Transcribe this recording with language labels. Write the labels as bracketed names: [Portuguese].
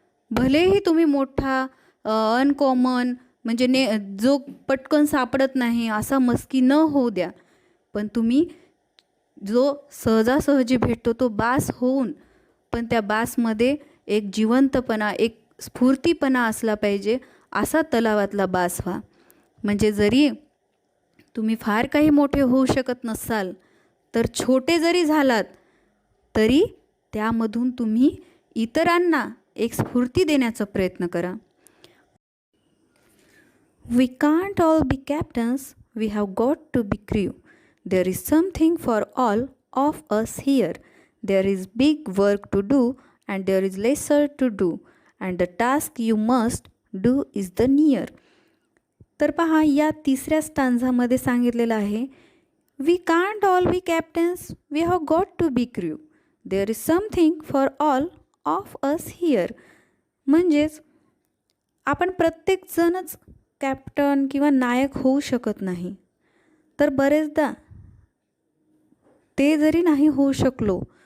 [Marathi] भलेही तुम्ही मोठा अनकॉमन म्हणजे जो पटकन सापडत नाही असा मस्की न होऊ द्या, पण तुम्ही जो सहजासहजी भेटतो तो बास होऊन, पण त्या बासमध्ये एक जिवंतपणा, एक स्फूर्तीपणा असला पाहिजे असा तलावातला बास व्हा. म्हणजे जरी तुम्ही फार काही मोठे होऊ शकत नसाल तर छोटे जरी झालात तरी त्यामधून तुम्ही इतरांना एक स्फूर्ती देण्याचा प्रयत्न करा. [English] We can't all be captains, we have got to be crew. There is something for all of us here. There is big work to do and there is lesser to do, and the task you must do is the near. [Marathi] तर पहा, या तिसऱ्या स्टांझामध्ये सांगितलेलं आहे [English] We can't all be captains, we have got to be crew. There is something for all of us here. [Marathi] म्हणजेच आपण प्रत्येकजणच captain किंवा नायक होऊ शकत नाही, तर बरेचदा ते जरी नाही होऊ शकलो